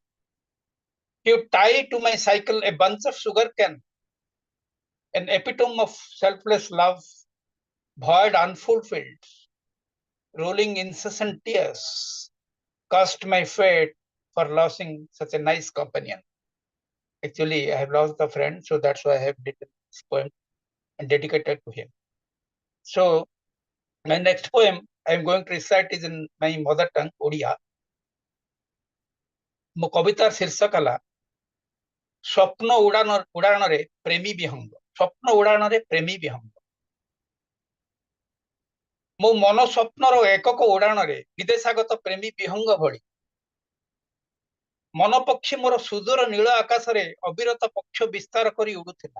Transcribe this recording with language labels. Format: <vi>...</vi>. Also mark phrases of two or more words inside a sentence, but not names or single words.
<en>He would tie to my cycle a bunch of sugarcane, an epitome of selfless love, void unfulfilled, rolling incessant tears, cursed my fate for losing such a nice companion. Actually, I have lost a friend, so that's why I have written this poem and dedicated to him. So, my next poem I am going to recite is in my mother tongue, Odia.</en> <or>ମୋ କବିତାର ଶୀର୍ଷକ ହେଲା ସ୍ୱପ୍ନ ଉଡ଼ାଣରେ ପ୍ରେମୀ ବିହଙ୍ଗ। ସ୍ୱପ୍ନ ଉଡ଼ାଣରେ ପ୍ରେମୀ ବିହଙ୍ଗ। ମୋ ମନ ସ୍ୱପ୍ନର ଏକକ ଉଡ଼ାଣରେ ବିଦେଶାଗତ ପ୍ରେମୀ ବିହଙ୍ଗ ଭଳି ମନ ପକ୍ଷୀ ମୋର ସୁଦୂର ନୀଳ ଆକାଶରେ ଅବିରତ ପକ୍ଷ ବିସ୍ତାର କରି ଉଡୁଥିଲା।</or>